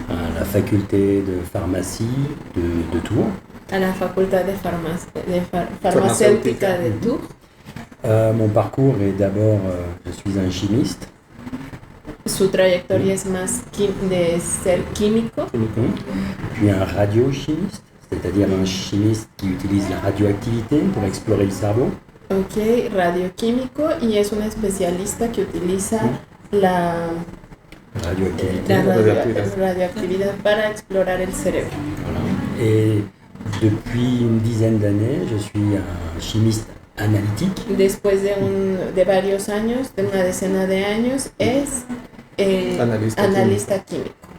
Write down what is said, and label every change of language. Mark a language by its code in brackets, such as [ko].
[fr] À la faculté de pharmacie de Tours. [es] A la facultad de farmacéutica de Tours. [fr] Mon parcours est d'abord, je suis un chimiste. [es] Su trayectoria es más de ser químico. [fr] Puis un radiochimiste, c'est-à-dire un chimiste qui utilise la radioactivité pour explorer le cerveau. [es] Ok, radioquímico y es un especialista que utiliza la radioactividad para explorar el cerebro. [fr] Voilà. Et depuis une dizaine d'années, je suis un chimiste analytique. [es] Después de varios años, de una decena de años, es analista químico.